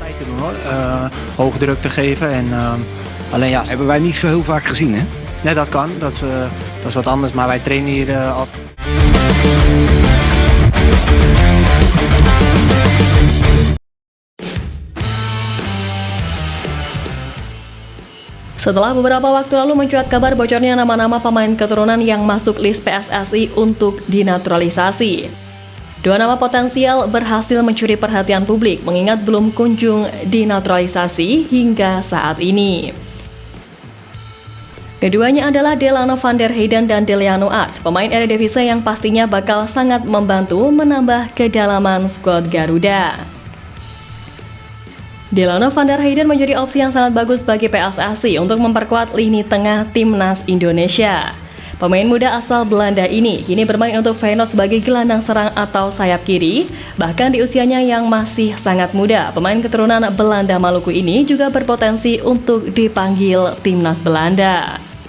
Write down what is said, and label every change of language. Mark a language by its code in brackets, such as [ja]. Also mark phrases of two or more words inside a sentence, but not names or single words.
[nl] te doen hoor. Hoge druk te geven en alleen ja. Hebben wij niet zo heel vaak gezien, hè? Nee, dat kan. Dat is wat anders, maar wij trainen hier al. [id] Setelah beberapa waktu lalu mencuat kabar bocornya nama-nama pemain keturunan yang masuk list PSSI untuk dinaturalisasi. Dua nama potensial berhasil mencuri perhatian publik mengingat belum kunjung dinaturalisasi hingga saat ini. Keduanya adalah Delano van der Heyden dan Deliano Arts, pemain Eredivisie yang pastinya bakal sangat membantu menambah kedalaman skuad Garuda. Delano van der Heyden menjadi opsi yang sangat bagus bagi PSSI untuk memperkuat lini tengah timnas Indonesia. Pemain muda asal Belanda ini kini bermain untuk Feyenoord sebagai gelandang serang atau sayap kiri. Bahkan di usianya yang masih sangat muda, pemain keturunan Belanda Maluku ini juga berpotensi untuk dipanggil timnas Belanda.